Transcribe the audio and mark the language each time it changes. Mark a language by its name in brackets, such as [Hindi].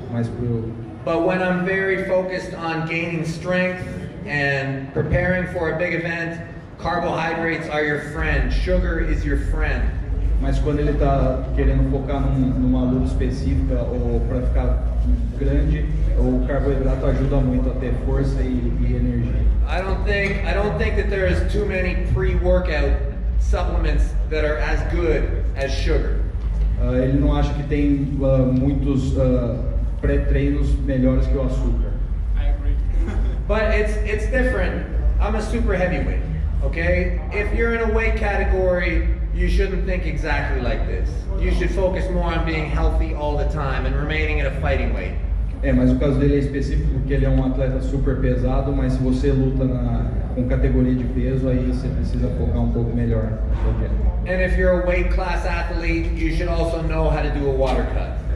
[Portuguese] Mas [English] But when I'm very focused on gaining strength and preparing for a big event, carbohydrates are your friend. Sugar is your friend. [Portuguese] Mas quando ele está querendo focar numa luta específica ou para ficar grande, o carboidrato ajuda muito a ter força e energia. [English] I don't think that there is too many pre-workout supplements that are as good as sugar. [Portuguese] Ele não acha que tem muitos pré-treinos melhores que o açúcar. [English] I agree. But it's different. I'm a super heavyweight, okay? If you're in a weight category, you shouldn't think exactly like this. You should focus more on being healthy all the time and remaining at a fighting weight. [Portuguese] Mas o caso dele é específico porque ele é um atleta super pesado, mas se você luta com categoria de peso, aí você precisa focar um pouco melhor na sua dieta. [English] And if you're a weight class athlete, you should also know how to do a water cut.